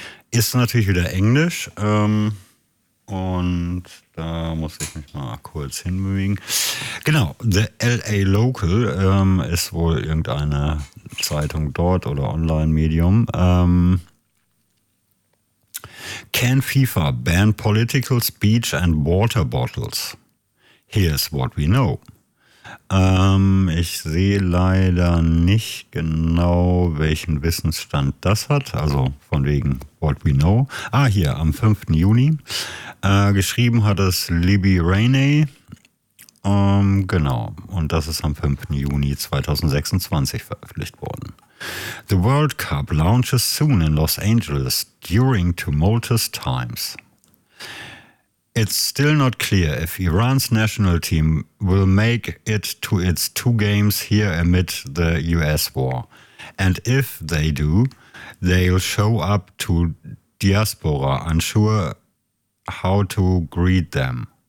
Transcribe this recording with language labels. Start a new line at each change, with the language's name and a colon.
German: Ist natürlich wieder Englisch. Und da muss ich mich mal kurz hinbewegen. Genau, The LA Local ist wohl irgendeine Zeitung dort oder Online-Medium.
English: Can FIFA ban political speech and water bottles? Here's what we know.
German: Ich sehe leider nicht genau, welchen Wissensstand das hat, also von wegen
English: what we know.
German: Ah, hier, am 5. Juni. Geschrieben hat es Libby Rainey. Genau, und das ist am 5. Juni 2026 veröffentlicht worden.
English: The World Cup launches soon in Los Angeles during tumultuous times. It's still not clear if Iran's national team will make it to its two games here amid the US war. And if they do, they'll show up to diaspora, unsure how to greet them.